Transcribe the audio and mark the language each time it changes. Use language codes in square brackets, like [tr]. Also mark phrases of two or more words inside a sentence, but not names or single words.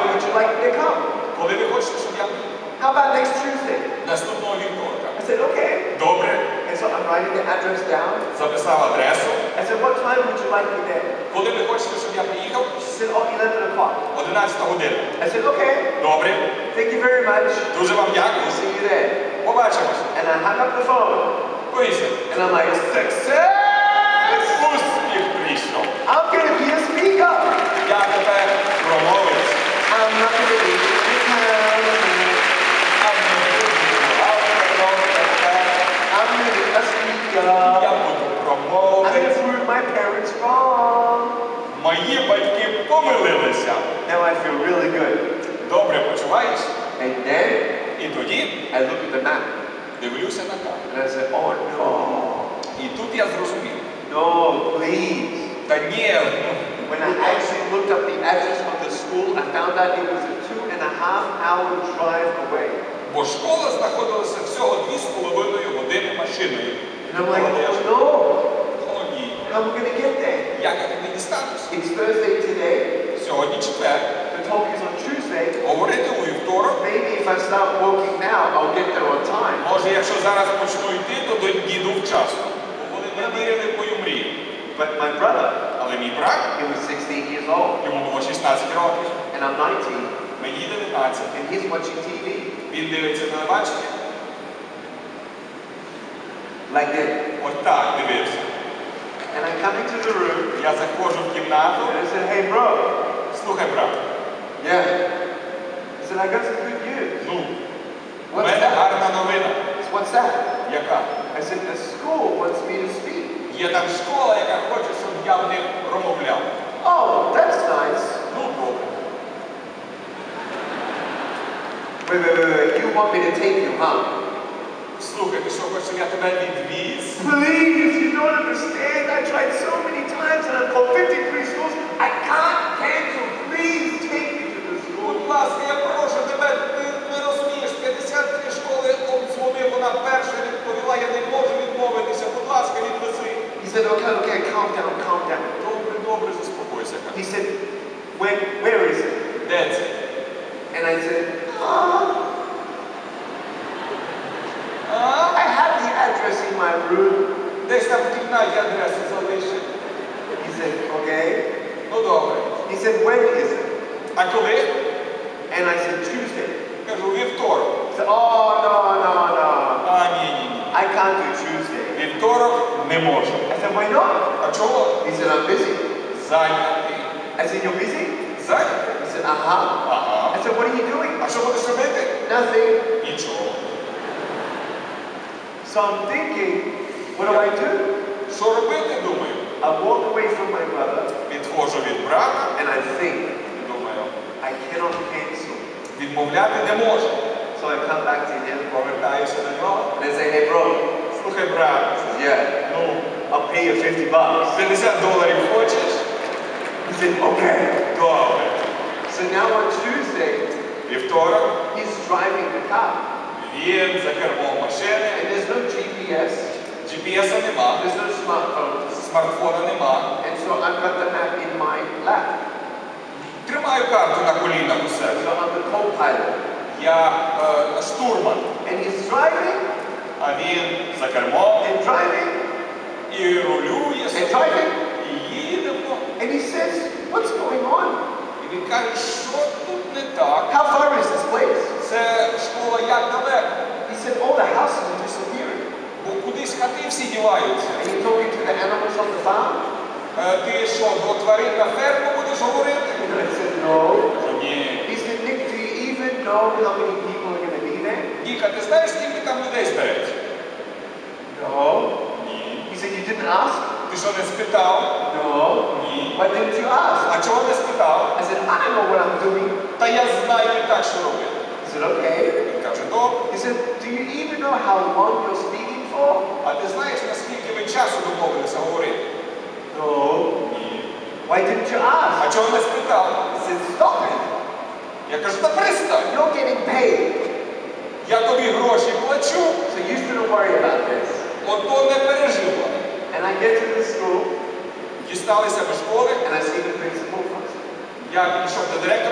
[en] you like me to come? [uk] Коли ви хочете, щоб я приїхав? [en] How about next Tuesday? [uk] Наступного вівторка. [en] I said, okay. [uk] Добре. [en] And so I'm writing the address down. [uk] Записав адресу. [en] I said, what time would you like me there? [uk] Коли ви хочете, щоб я приїхав? [en] She said, oh, 11 o'clock. [uk] 11 година. [en] I said, okay. [uk] Добре. [en] Thank you very much. [uk] Дуже вам дякую. [en] See you there. [uk] Побачимось. [en] And I hung up the phone. [uk] Поїздимо. [en] And I'm like, success! [uk] Успіх прийшов. [en] I'm going to be a speaker. [uk] Я тепер промовець. [en] I'm not going to be I'm going to be a speaker. [uk] Я буду [en] I'm going [uk] промовець. [en] to prove my parents wrong. [uk] Мої батьки помилилися. [en] Now I feel really good. [uk] Добре почуваєш? [en] And then [uk] І тоді [en] I look at the map [uk] дивлюся на карту. [en] and I said, oh no. [uk] І тут я зрозумів. [en] No, please. [uk] Та ні, [en] When I actually looked up the address of the school, I found out it was a 2.5-hour drive away. [uk] бо школа знаходилася всього 2,5 години машиною. [en] And I'm like, oh no. [uk] О ні. [en] How am I going to get there? [uk] Як я туди дістанусь? [en] It's Thursday today. [uk] Сьогодні четвер. [en] The talk is on Tuesday. [uk] Говорити у вівторок. [en] Maybe if I start walking now, I'll get there on time. [uk] Може, якщо зараз почну йти, то дійду вчасно. Бо вони не вірили в мою мрію. [en] But my brother, [uk] Але мій брат, [en] he was 16 years old, [uk] йому було 16 років, [en] and I'm 19, [uk] мені 19. [en] and he's watching TV. [uk] Він дивиться телебачення. [en] Like that. [uk] От так дивився. [en] And I come into the room, [uk] Я заходжу в кімнату. [en] and I said, hey bro. [uk] Слухай, брат. [en] Yeah. I said, I got some good news. [uk] Ну, у [en] What's [uk] мене [en] that? [uk] гарна новина. [en] What's that? [uk] Яка? [en] I said, the school wants me to speak. [uk] Є там школа, яка хоче, щоб я в них промовляв. [en] Oh, that's nice. [uk] Ну, добре. [en] Wait. You want me to take you, huh? [uk] Слухай, ти що хочеш, щоб я тебе відвіз? [en] Please, you don't understand. I tried so many times and I've called 53 schools. I can't cancel. Please take me to the school. [uk] Будь ласка, я прошу тебе, ти не розумієш, 53 школи обдзвонив, вона перша відповіла, я не можу відмовитися, будь ласка, відвези. [en] He said, okay, calm down. [uk] Добре, заспокойся. [en] He said, where is it? [uk] Де це? [en] And I said, I have the address in my room. [uk] Десь там в кімнаті адресу залишив. [en] He said, okay. [uk] Ну, добре. [en] He said, when is it? [uk] А коли? [en] And I said, Tuesday. [uk] Кажу, вівторок. [en] He said, oh, no. [uk] А, ні. [en] I can't do Tuesday. [uk] Вівторок не можу. [en] I said, why not? [uk] А чого? [en] He said, I'm busy. [uk] Зайнятий. [en] I said, you're busy? [uk] Зайнятий? [en] He said, uh-huh. [uk] Ага. [en] I said, what are you doing? [uk] А що будеш робити? [en] Nothing. [uk] Нічого. [en] So I'm thinking, what do I do? [uk] Що робити, думаю? [en] I walk away from my brother [uk] Відходжу від брата, [en] and I think, [uk] думаю, [en] I cannot cancel. [uk] відмовляти не можу. [en] So I come back to him [uk] Повертаюся до нього. [en] and I say, hey bro, [uk] Слухай, брат, [en] yeah, [uk] ну, [en] I'll pay you $50. [uk] $50 хочеш? [en] He said, okay. [uk] Добре. [en] So now on Tuesday, [uk] Вівторок, [en] he's driving the car [uk] він за кермом машини, [en] and there's no GPS, [uk] GPS-а нема, [en] there's no smartphones. [uk] смартфона нема. [en] And so I've got the map in my lap. [uk] Тримаю карту на колінах у себе. [en] So I'm the co-pilot. [uk] Я штурман, [en] And he's driving [uk] а він за кермом [en] and driving [uk] і рулює [en] and [uk] собі, [en] driving. [uk] і їдемо. [en] And he says, what's going on? [uk] І він каже, що тут не так? [en] How far is this place? [uk] Це школа як далеко? [en] He said, all the houses are disappearing. [uk] Бо кудись хати всі діваються. [en] And you're talking to the animals on the farm? [uk] Ти що, до тварин на ферму будеш говорити? [en] And I said, no. [uk] Ні. [en] He said, Nick, do you even know how many people are going to be there? [uk] Ніка, ти знаєш, скільки там людей збереться? [en] No. [uk] Ні. [en] He said, you didn't ask? [uk] Ти що, не спитав? [en] No. [uk] Ні. [en] Why didn't you ask? [uk] А чого не спитав? [en] I said, I don't know what I'm doing. [uk] Та я знаю і так, що робити. [en] He said, okay. [uk] Він каже, добре. [en] He said, do you even know how long you're speaking for? [uk] А ти знаєш, наскільки ви часу домовилися говорити? [en] No. [uk] Ні. [en] Why didn't you ask? [uk] А чого не спитав? [en] He said, stop it. [uk] Я кажу, та перестань. [en] You're getting paid. [uk] Я тобі гроші плачу, [en] So you shouldn't worry about this. [uk] ото не переживай. [en] And I get to the school [uk] Дісталися до школи, [en] and I see the principal first. [uk] Я підійшов до директора,